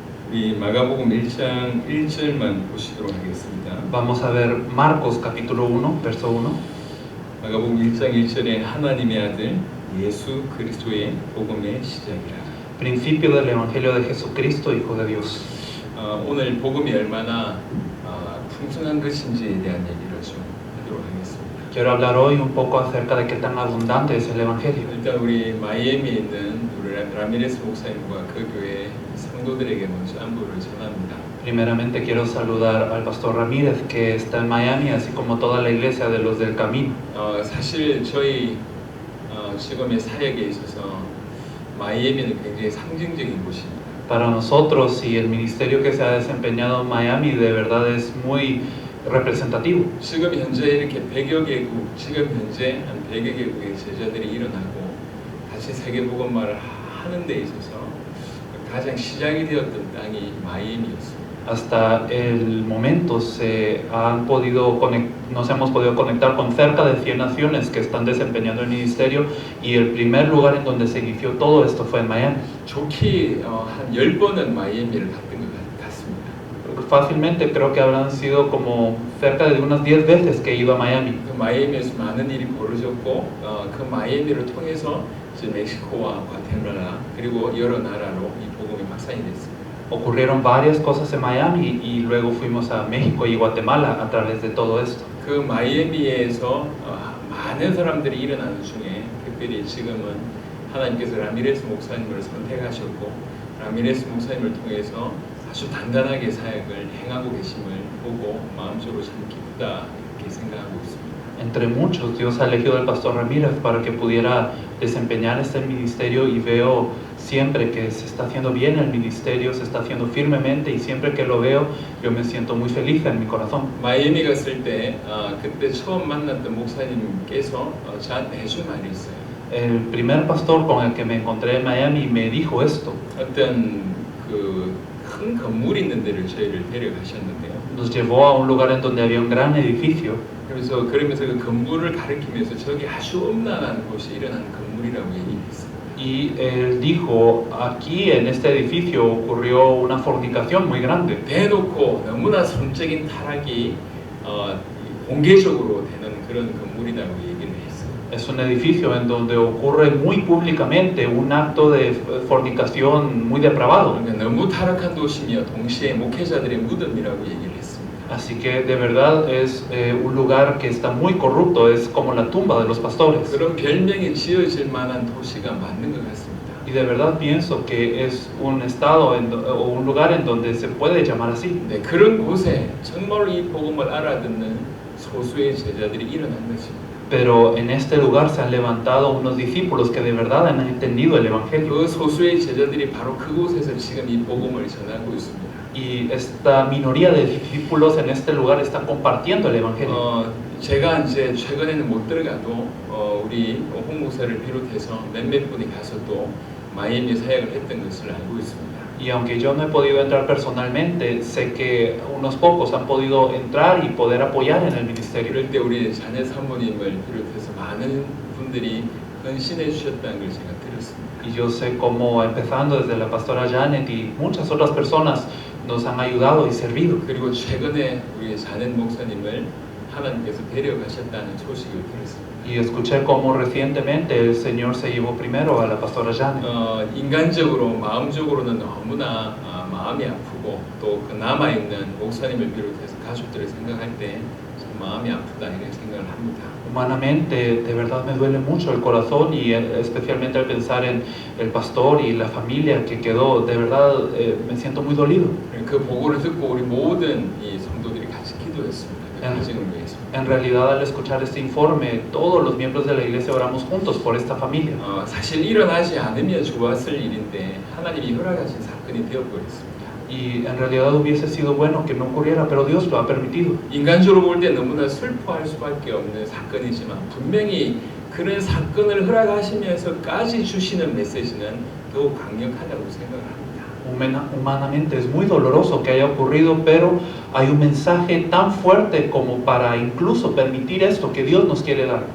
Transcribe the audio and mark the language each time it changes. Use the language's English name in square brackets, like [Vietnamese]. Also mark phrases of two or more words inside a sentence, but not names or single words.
[Korean] 우리 마가복음 1장 1절만 보시도록 하겠습니다. [Spanish] Vamos a ver Marcos capítulo 1, verso 1. [Korean] 마가복음 1장 1절에 하나님의 아들 예수 그리스도의 복음의 시작이라. [Spanish] Principio del Evangelio de Jesucristo, Hijo de Dios. [Korean] 오늘 복음이 얼마나 풍성한 것인지에 대한 얘기를 좀 하도록 하겠습니다. [Spanish] Quiero hablar hoy un poco acerca de qué tan abundante es el Evangelio. [Korean] 일단 우리 마이애미에 있는 우리 라미레스 목사님과 그 교회 성도들에게 먼저 안부를 전합니다. [Spanish] Primeramente quiero saludar al pastor Ramírez, que está en Miami, así como toda la iglesia de los del Camino. [Korean] 사실 저희 지금의 사역에 있어서 마이애미는 굉장히 상징적인 곳입니다. [Spanish] Para nosotros y el ministerio que se ha desempeñado en Miami de verdad es muy representativo. [Korean] 지금 현재 이렇게 100여 개국, 지금 현재 한 100여 개국의 제자들이 일어나고 다시 세계복음화를 하는 데 있어서 가장 시작이 되었던 땅이 마이애미였습니다. [Spanish] Hasta el momento nos hemos podido conectar con cerca de 100 naciones que están desempeñando el ministerio, y el primer lugar en donde se inició todo esto fue en Miami. [Korean] 좋게 한 10번은 마이애미를 갔던 것 같습니다. [Spanish] Fácilmente creo que habrán sido como cerca de unas 10 veces que he ido a Miami. [Korean] 그 마이애미에서 많은 일이 벌어졌고 그 마이애미를 통해서 이제 멕시코와 과테말라 그리고 여러 나라로 이 복음이 확산이 됐습니다. [Spanish] Ocurrieron varias cosas en Miami y luego fuimos a México y Guatemala a través de todo esto. [Korean] 그 마이애미에서 많은 사람들이 일어나는 중에 특별히 지금은 하나님께서 라미레스 목사님을 선택하셨고 라미레스 목사님을 통해서 아주 단단하게 사역을 행하고 계심을 보고 마음속으로 참 기쁘다 이렇게 생각하고 있습니다. [Spanish] Entre muchos, Dios ha elegido al pastor Ramírez para que pudiera desempeñar este ministerio, y veo siempre que se está haciendo bien el ministerio, se está haciendo firmemente, y siempre que lo veo yo me siento muy feliz en mi corazón. [Korean] 마이애미 갔을 때 그때 처음 만났던 목사님께서 저한테 해준 말이 있어요. [Spanish] El primer pastor con el que me encontré en Miami me dijo esto. [Korean] 어떤 그 큰 건물이 있는 데를 저희를 데려가셨는데요. [Spanish] Nos llevó a un lugar en donde había un gran edificio. [Korean] 그러면서 그 건물을 가리키면서 저기 아주 음란한 곳이 일어난 건물이라고 얘기했어요. [Spanish] Y él dijo, aquí en este edificio ocurrió una fornicación muy grande. [Korean] 대놓고 너무나 성적인 타락이 공개적으로 되는 그런 건물이라고 얘기를 했어요. [Spanish] Es un edificio en donde ocurre muy públicamente un acto de fornicación muy depravado. [Korean] 그러니까 너무 타락한 도시며 동시에 목회자들의 무덤이라고 얘기를 했습니다. [Spanish] Así que de verdad es un lugar que está muy corrupto, es como la tumba de los pastores. [Korean] 그런 별명이 지어질 만한 도시가 맞는 것 같습니다. [Spanish] Y de verdad pienso que es un estado o un lugar en donde se puede llamar así. [Korean] 네, 그런 곳에 정말로 이 복음을 알아듣는 소수의 제자들이 일어난 것입니다. [Spanish] Pero en este lugar se han levantado unos discípulos que de verdad han entendido el Evangelio. [Korean] 그 소수의 제자들이 바로 그곳에서 지금 이 복음을 전하고 있습니다. [Spanish] Y esta minoría de discípulos en este lugar están compartiendo el Evangelio. [Korean] 제가 이제 최근에는 못 들어가도 우리 홍 목사를 비롯해서 몇몇 분이 가서 또 마이애미 사역을 했던 것을 알고 있습니다. [Spanish] Y aunque yo no he podido entrar personalmente, sé que unos pocos han podido entrar y poder apoyar en el ministerio. [Korean] 그럴 때 우리 자녀 사모님을 비롯해서 많은 분들이 헌신해 주셨다는 걸 제가 들었습니다. [Spanish] Y yo sé cómo, empezando desde la pastora Janet y muchas otras personas, nos han ayudado y servido. [Korean] 그리고 최근에 우리 자넷 목사님을 하나님께서 데려가셨다는 소식을 들었습니다. [Spanish] Y escuché cómo recientemente el Señor se llevó primero a la pastora Janet. [Korean] 인간적으로 마음적으로는 너무나 마음이 아프고 또 그 남아있는 목사님을 비롯해서 가족들을 생각할 때 참 마음이 아프다 이런 생각을 합니다. [Spanish] Humanamente, de verdad me duele mucho el corazón, y especialmente al pensar en el pastor y la familia que quedó. De verdad me siento muy dolido. [Korean] 그 보고를 듣고 우리 모든 이 성도들이 같이 기도했습니다. 그 가정을 위해서. [Spanish] En realidad, al escuchar este informe, todos los miembros de la iglesia oramos juntos por esta familia. [Korean] 사실 일어나지 않으면 좋았을 일인데 하나님이 허락하신 사건이 되어버렸습니다. [Spanish] Y en realidad hubiese sido bueno que no ocurriera, pero Dios lo ha permitido. [Korean] 인간적으로 볼 때 너무나 슬퍼할 수밖에 없는 사건이지만 분명히 그런 사건을 허락하시면서까지 주시는 메시지는 더욱 강력하다고 생각을 합니다. [Spanish] Humanamente es muy doloroso que haya ocurrido, pero hay un mensaje tan fuerte como para incluso permitir esto que Dios nos quiere dar.